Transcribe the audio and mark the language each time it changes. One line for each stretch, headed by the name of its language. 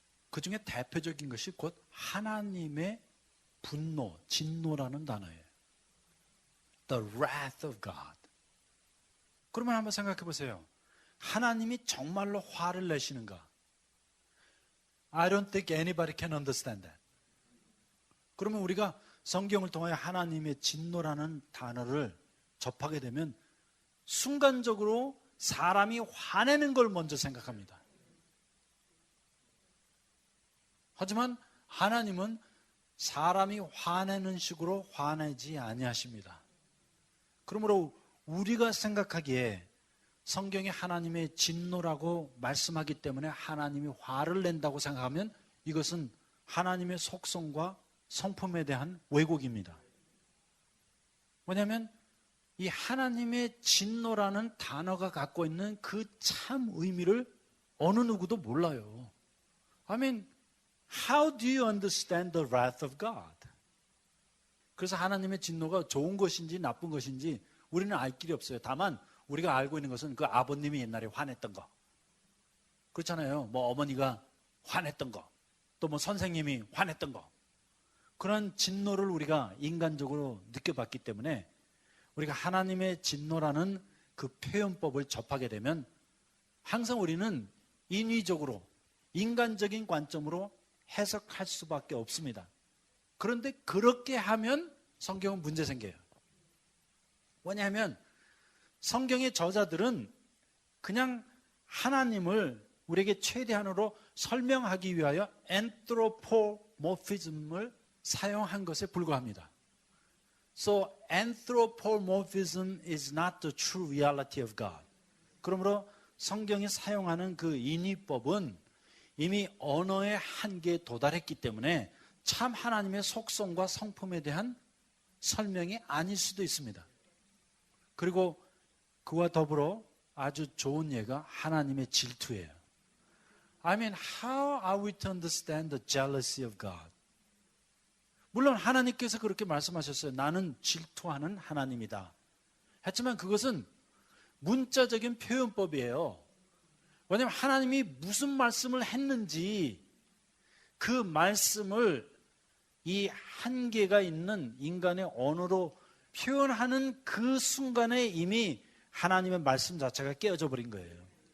Korean: 그 중에 대표적인 것이 곧 하나님의 분노, 진노라는 단어예요.
English: The wrath of God.
Korean: 그러면 한번 생각해 보세요. 하나님이 정말로 화를 내시는가?
English: I don't think anybody can understand that.
Korean: 그러면 우리가 성경을 통하여 하나님의 진노라는 단어를 접하게 되면 순간적으로 사람이 화내는 걸 먼저 생각합니다. 하지만 하나님은 사람이 화내는 식으로 화내지 아니하십니다. 그러므로 우리가 생각하기에 성경이 하나님의 진노라고 말씀하기 때문에 하나님이 화를 낸다고 생각하면 이것은 하나님의 속성과 성품에 대한 왜곡입니다. 왜냐하면 이 하나님의 진노라는 단어가 갖고 있는 그 참 의미를 어느 누구도 몰라요.
English: I mean, how do you understand the wrath of God?
Korean: 그래서 하나님의 진노가 좋은 것인지 나쁜 것인지 우리는 알 길이 없어요. 다만 우리가 알고 있는 것은 그 아버님이 옛날에 화냈던 거, 그렇잖아요. 뭐 어머니가 화냈던 거, 또 뭐 선생님이 화냈던 거, 그런 진노를 우리가 인간적으로 느껴봤기 때문에 우리가 하나님의 진노라는 그 표현법을 접하게 되면 항상 우리는 인위적으로 인간적인 관점으로 해석할 수밖에 없습니다. 그런데 그렇게 하면 성경은 문제 생겨요. 왜냐하면 성경의 저자들은 그냥 하나님을 우리에게 최대한으로 설명하기 위하여 anthropomorphism을 사용한 것에 불과합니다.
English: So anthropomorphism is not the true reality of God.
Korean: 그러므로 성경이 사용하는 그 인위법은 이미 언어의 한계에 도달했기 때문에 참 하나님의 속성과 성품에 대한 설명이 아닐 수도 있습니다. 그리고 그와 더불어 아주 좋은 예가 하나님의 질투예요.
English: I mean, how are we to understand the jealousy of God?
Korean: 물론 하나님께서 그렇게 말씀하셨어요. 나는 질투하는 하나님이다. 하지만 그것은 문자적인 표현법이에요. 왜냐하면 하나님이 무슨 말씀을 했는지 그 말씀을 이 한계가 있는 인간의 언어로 표현하는 그 순간에 이미 하나님의 말씀 자체가 깨어져 버린 거예요.